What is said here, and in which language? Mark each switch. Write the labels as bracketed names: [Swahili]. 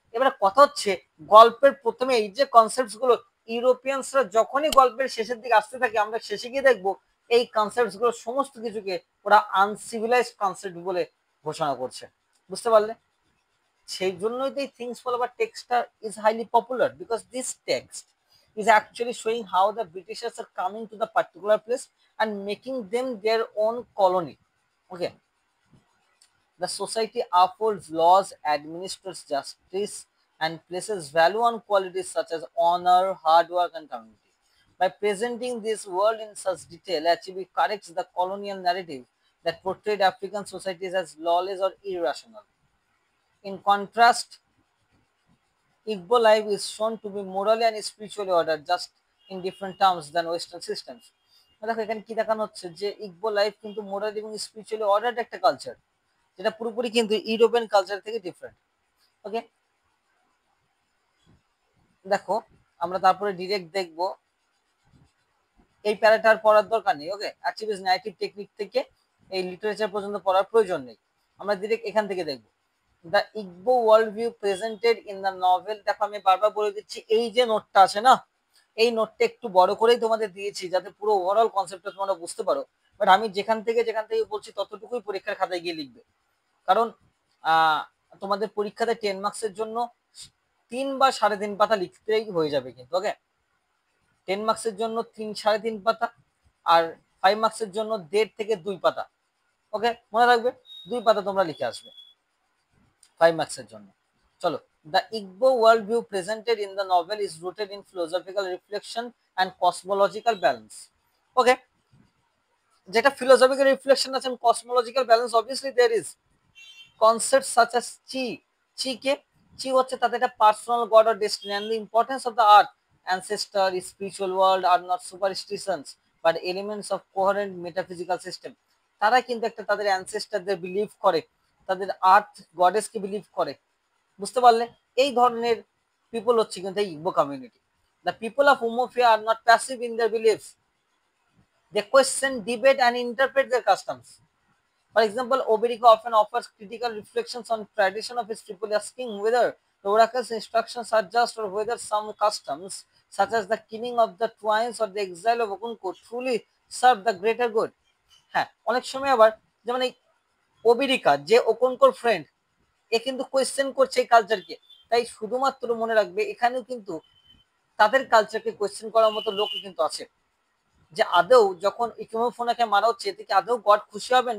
[Bangla] এবার কথা হচ্ছে গল্পের প্রথমে এই যে কনসেপ্টস গুলো, ইউরোপিয়ানসরা যখনই গল্পের শেষের দিকে আসতে থাকে, আমরা শেষে গিয়ে দেখবো এই কনসেপ্টস গুলো সমস্ত কিছুকে ওরা আনসিভিলাইজড কনসেপ্ট বলে ঘোষণা করছে। বুঝতে পারলে? সেই জন্যই তো এই [English] Things Fall আবার টেক্সটটা is highly popular, because this text is actually showing how the Britishers are coming to the particular place and making them their own colony. Okay, the society upholds laws, administers justice, and places value on qualities such as honor, hard work, and community. By presenting this world in such detail, HB corrects the colonial narrative that portrayed African societies as lawless or irrational. In contrast, Igbo life is shown to be morally and spiritually ordered, just in different terms than Western systems. [Bangla] দেখো এখানে কি দেখানো হচ্ছে, যে Igbo life কিন্তু moral এবং spiritually ordered একটা culture, যেটা পুরোপুরি কিন্তু ইউরোপিয়ান কালচার থেকে ডিফারেন্ট। ওকে, দেখো আমরা তারপরে ডিরেক্ট দেখবো, এই প্যারাটার পড়ার দরকার নেই। ওকে, অ্যাচিভিস নারেটিভ টেকনিক থেকে এই লিটারেচার পর্যন্ত পড়ার প্রয়োজন নেই, আমরা ডিরেক্ট এখান থেকে দেখবো। [English] The Igbo world view presented in the novel. [Bangla] দেখো আমি বারবার বলে দিচ্ছি, এই যে নোটটা আছে না, এই নোটটা একটু বড় করেই তোমাদের দিয়েছি যাতে পুরো ওভারঅল কনসেপ্টটা তোমরা বুঝতে পারো। বাট আমি যেখান থেকে বলছি ততটুকুই পরীক্ষার খাতায় গিয়ে লিখবে, কারণ তোমাদের পরীক্ষাতে 10 মার্কসের জন্য 3 বা 3.5 পাতা লিখতেই হয়ে যাবে কিন্তু। ওকে, 10 মার্কসের জন্য 3-3.5 পাতা, আর 5 মার্কসের জন্য 1.5 থেকে 2 পাতা। ওকে, মনে রাখবে 2 পাতা তোমরা লিখে আসবে 5 মার্কসের জন্য। চলো, [English] the Igbo worldview presented in the novel is rooted in philosophical reflection and cosmological balance. Okay, যেটা philosophical reflection আছে and cosmological balance, obviously there is concepts such as chi কে, chi [Bangla] হচ্ছে তাদের একটা [English] Personal god or destiny, and the importance of the earth ancestor, spiritual world are not superstitions but elements of coherent metaphysical system. [Bangla] তারা কিন্তু একটা তাদের অ্যানসেস্টারদের believe করে, তাদের আর্থ গডেসকে believe করে, বুঝতে পারলে? এই ধরনের পিপল হচ্ছে কিন্তু এই Igbo community. [English] The people of Umuofia are not passive in their beliefs, they question, debate and interpret their customs. For example, Oberica often offers critical reflections on tradition of his people, asking whether the oracle's instructions are just or whether some customs, such as the killing of the twins or the exile of Okunko, truly serve the greater good. [Bangla] হ্যাঁ, অনেক সময় আবার যেমন এই ওবেরিকা যে ওকনকোর friend, এ কিন্তু question করছে এই কালচারকে। তাই শুধুমাত্র মনে রাখবে এখানেও কিন্তু তাদের কালচারকে কোয়েশ্চেন করার মতো লোক কিন্তু আছে, যে আদৌ যখন ইকোমোফোনাকে মারা হচ্ছে এতে কি আদৌ গড খুশি হবেন?